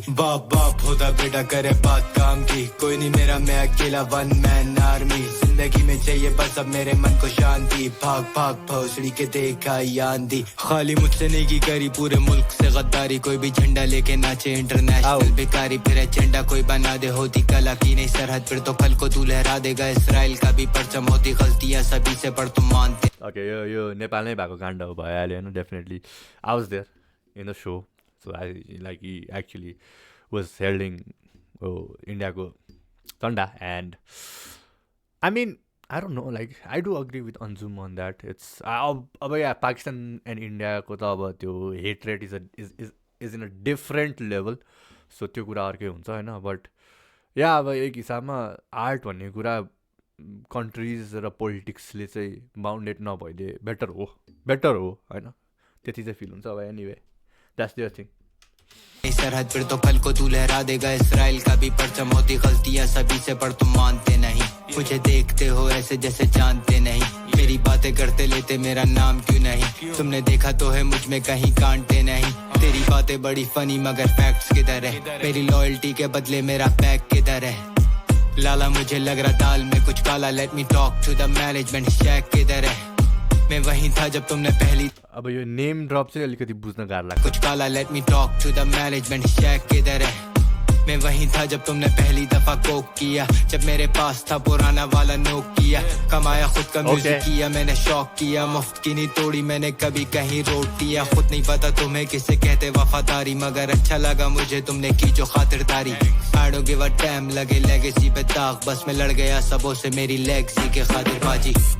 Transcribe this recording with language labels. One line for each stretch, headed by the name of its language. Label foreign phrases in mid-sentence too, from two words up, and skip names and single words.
Hindi: बाप बाप होता बेटा करे बात काम की, कोई नहीं मेरा मैं अकेला
English: one man army,
Hindi: जिंदगी में चाहिए बस अब मेरे मन को शांति, भाग भाग भोसड़ी के देखा ये आंधी। खाली मुझसे नहीं की करी पूरे मुल्क से गद्दारी, कोई भी झंडा लेके नाचे इंटरनेशनल बेकारी, फिर एजेंडा कोई बना दे, होती कला की नहीं सरहद, फिर तो कल को तू लहरा देगा इसराइल का भी परचम, होती गलतियां सभी से पर तुम मानते।
Nepali: ओके यो नेपालमै भएको काण्ड हो भयो अहिले होइन,
English: definitely I was there in the show, so I like he actually was holding
Nepali: इन्डियाको झन्डा,
English: and I mean I don't know, like I do agree with Anjum on that.
Nepali: इट्स अब या पाकिस्तान एन्ड इन्डियाको त अब त्यो
English: hate rate is in a different level,
Nepali: सो त्यो कुरा अर्कै हुन्छ होइन। बट या अब एक हिसाबमा आर्ट भन्ने कुरा कन्ट्रिज र पोलिटिक्सले चाहिँ बााउन्डेड नभइदिए बेटर हो होइन, त्यति चाहिँ फिल हुन्छ।
English: अब anyway that's the thing.
Hindi: सरहद फिर तो कल को तू लहरा देगा इसराइल का भी परचम, होती गलतियां सभी से पर तुम मानते नहीं, मुझे देखते हो ऐसे जैसे जानते नहीं, मेरी बातें करते लेते मेरा नाम क्यों नहीं, तुमने देखा तो है मुझ में कहीं कांटे नहीं, तेरी बातें बड़ी फनी मगर फैक्ट्स किधर है, मेरी लॉयल्टी के बदले मेरा पैक किधर है, लाला मुझे लग रहा दाल में कुछ काला,
English: let me talk to the management,
Hindi: शेक किधर है, मैं वहीं था जब तुमने पहली।
Nepali: अब यो
English: name drop
Nepali: चाहिँ अलिकति बुझ्न गाह्रो लाग्छ।
Hindi: कुछ काला,
English: let me talk to the management,
Hindi: शेक किधर है, मैं वहीं था जब तुमने पहली दफा कोक किया, जब मेरे पास था पुराना वाला नोक किया, कमाया खुद का म्यूजिक किया मैंने, शौक किया, मुफ्त की नहीं तोड़ी मैंने कभी कहीं रोट दिया, खुद नहीं पता तुम्हें किसे कहते वफादारी, मगर अच्छा लगा मुझे तुमने की जो खातिरदारी,
English: I don't give a damn,
Hindi: लगे लेगेसी पे दाग, बस मैं लड़ गया सबों से मेरी लेगेसी के खातिर बाजी,